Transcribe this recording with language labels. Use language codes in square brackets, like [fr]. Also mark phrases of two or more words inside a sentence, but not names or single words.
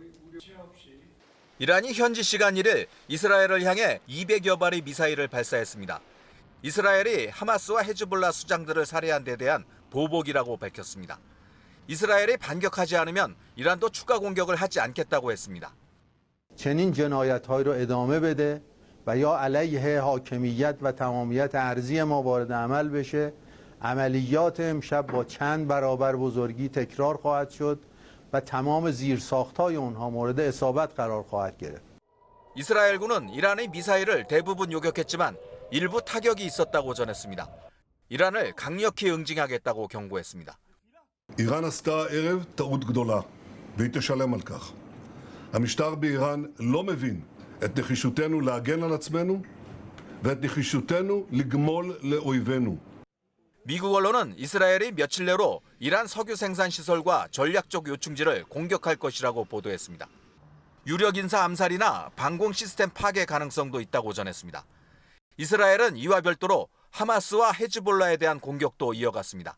[ko] 이란이 현지 시간 1일 이스라엘을 향해 200여 발의 미사일을 발사했습니다. 이스라엘이 하마스와 헤즈볼라 수장들을 살해한 데 대한 보복이라고 밝혔습니다. 이스라엘이 반격하지 않으면 이란도 추가 공격을 하지 않겠다고 했습니다. [fa] چنین جنایت‌هایی رو ادامه بده و یا علیه حاکمیت و تمامیت ارضی ما وارد عمل بشه عملیات امشب با چند برابر بزرگی تکرار خواهد شد و تمام زیرساخت‌های اونها مورد اصابت قرار خواهد گرفت. [ko] 이스라엘군은 이란의 미사일을 대부분 요격했지만 일부 타격이 있었다고 전했습니다. 이란을 강력히 응징하겠다고 경고했습니다. [he] איראן עשתה הערב טעות גדולה והיא תשלם על כך. המשטר באיראן לא מבין את נחישותנו להגן על עצמנו ואת נחישותנו לגמול לאויבינו. [ko] 미국 언론은 이스라엘이 며칠 내로 이란 석유 생산 시설과 전략적 요충지를 공격할 것이라고 보도했습니다. 유력 인사 암살이나 방공 시스템 파괴 가능성도 있다고 전했습니다. 이스라엘은 이와 별도로 하마스와 헤즈볼라에 대한 공격도 이어갔습니다.